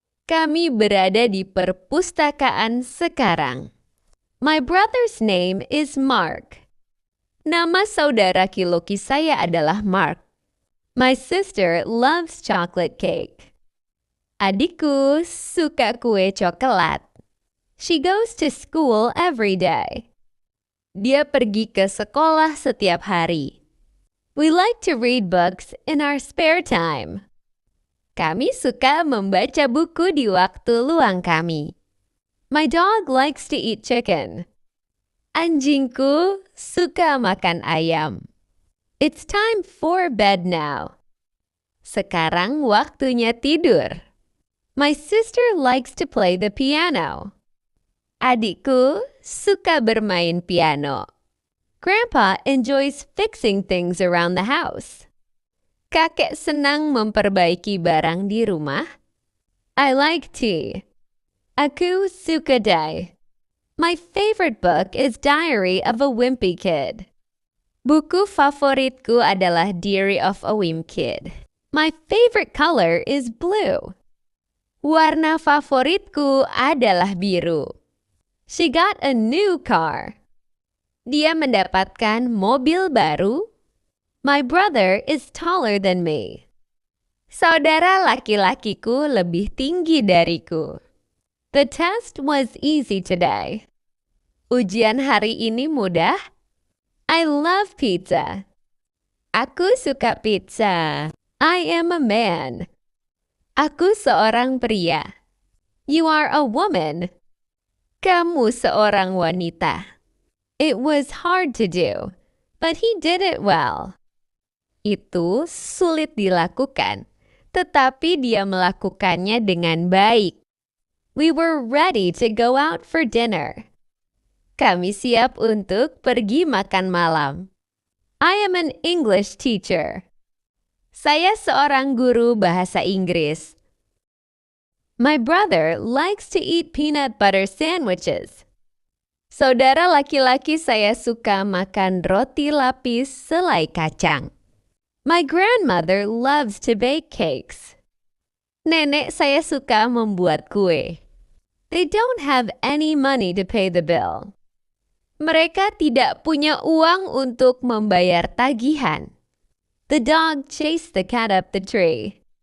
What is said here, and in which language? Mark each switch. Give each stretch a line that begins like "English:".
Indonesian: Kami berada di perpustakaan sekarang.
English: My brother's name is Mark.
Indonesian: Nama saudara Kiloki saya adalah Mark.
English: My sister loves chocolate cake.
Indonesian: Adikku suka kue coklat.
English: She goes to school every day.
Indonesian: Dia pergi ke sekolah setiap hari.
English: We like to read books in our spare time.
Indonesian: Kami suka membaca buku di waktu luang kami.
English: My dog likes to eat chicken.
Indonesian: Anjingku suka makan ayam.
English: It's time for bed now.
Indonesian: Sekarang waktunya tidur.
English: My sister likes to play the piano.
Indonesian: Adikku suka bermain piano.
English: Grandpa enjoys fixing things around the house.
Indonesian: Kakek senang memperbaiki barang di rumah.
English: I like tea.
Indonesian: Aku suka teh.
English: My favorite book is Diary of a Wimpy Kid.
Indonesian: Buku favoritku adalah Diary of a Wimpy Kid.
English: My favorite color is blue.
Indonesian: Warna favoritku adalah biru.
English: She got a new car.
Indonesian: Dia mendapatkan mobil baru.
English: My brother is taller than me.
Indonesian: Saudara laki-lakiku lebih tinggi dariku.
English: The test was easy today.
Indonesian: Ujian hari ini mudah.
English: I love pizza.
Indonesian: Aku suka pizza.
English: I am a man.
Indonesian: Aku seorang pria.
English: You are a woman.
Indonesian: Kamu seorang wanita.
English: It was hard to do, but he did it well.
Indonesian: Itu sulit dilakukan, tetapi dia melakukannya dengan baik.
English: We were ready to go out for dinner.
Indonesian: Kami siap untuk pergi makan malam.
English: I am an English teacher.
Indonesian: Saya seorang guru bahasa Inggris.
English: My brother likes to eat peanut butter sandwiches.
Indonesian: Saudara laki-laki saya suka makan roti lapis selai kacang.
English: My grandmother loves to bake cakes.
Indonesian: Nenek saya suka membuat kue.
English: They don't have any money to pay the bill.
Indonesian: Mereka tidak punya uang untuk membayar tagihan.
English: The dog chased the cat up the tree.